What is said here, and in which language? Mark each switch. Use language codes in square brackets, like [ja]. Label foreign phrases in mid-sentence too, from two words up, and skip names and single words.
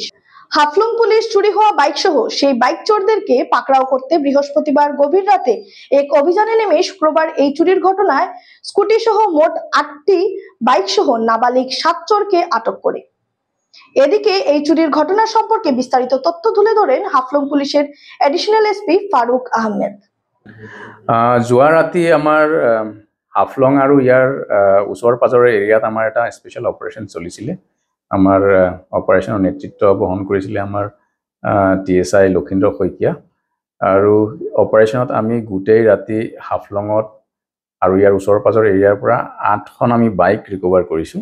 [bn] হাফলং পুলিশ চুরি হওয়া বাইক সহ সেই বাইক চোরদেরকে পাকড়াও করতে বৃহস্পতিবার গভীর রাতে এক অভিযানে নেমে শুক্রবার এই চুরির ঘটনায় স্কুটি সহ মোট 8টি বাইক সহ নাবালিক 7 চোরকে আটক করে। এদিকে এই চুরির ঘটনা সম্পর্কে বিস্তারিত তথ্য তুলে ধরেন হাফলং পুলিশের এডিশনাল এসপি ফারুক আহমেদ। [as] যোৱা ৰাতি আমাৰ হাফলং আৰু ইয়াৰ ওচৰ পাজৰৰ এৰিয়াত আমাৰ এটা [en] special operation [as] চলিছিলে। আমাৰ অপাৰেশ্যনৰ নেতৃত্ব বহন কৰিছিলে আমাৰ TSI লক্ষীন্দ্ৰ শইকীয়া। আৰু অপাৰেশ্যনত আমি গোটেই ৰাতি হাফলঙত আৰু ইয়াৰ ওচৰ পাজৰ এৰিয়াৰ পৰা 8খন আমি [en] bike recover [as] কৰিছোঁ।